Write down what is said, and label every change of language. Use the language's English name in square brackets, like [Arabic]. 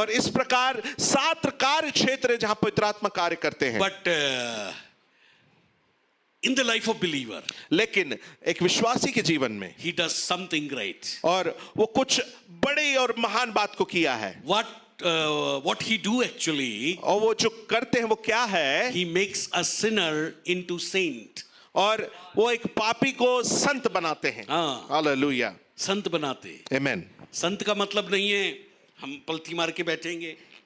[Hindi] और इस प्रकार 7 कार्य क्षेत्र है जहां पवित्र आत्मा कार्य करते हैं. [English] But in the life of believer, [Hindi] लेकिन एक विश्वासी के जीवन में [English] he does something great. [Hindi] और वो कुछ बड़ी और महान बात को किया है. [English] What he do actually, [Hindi] और वो जो करते हैं वो क्या है? [English] he makes a sinner into saint. [Hindi] और वो एक पापी को संत बनाते हैं। हाँ। हालेलुया, संत बनाते। आमेन। संत का मतलब नहीं है हम पलथी मार के बैठेंगे।